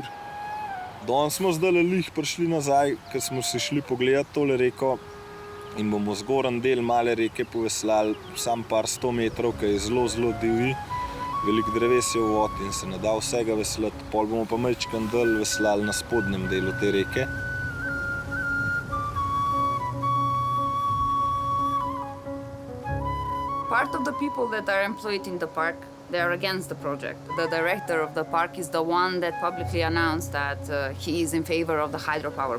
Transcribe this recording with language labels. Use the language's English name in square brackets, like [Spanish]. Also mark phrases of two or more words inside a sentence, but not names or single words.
[Slovenian] Danes smo zdaj lih prišli nazaj, ker smo se šli pogledati tole reko in bomo zgoren del male reke poveslali sam par 100 metrov, ki je zelo, zelo divji. Veliko dreves je v vodi in se ne da vsega veslati. Pol bomo pa majčkan del veslali na spodnjem delu te reke. [English] Part of the people that are employed in the park, they are against the project. The director of the park is the one that publicly announced that he is in favor of the hydropower.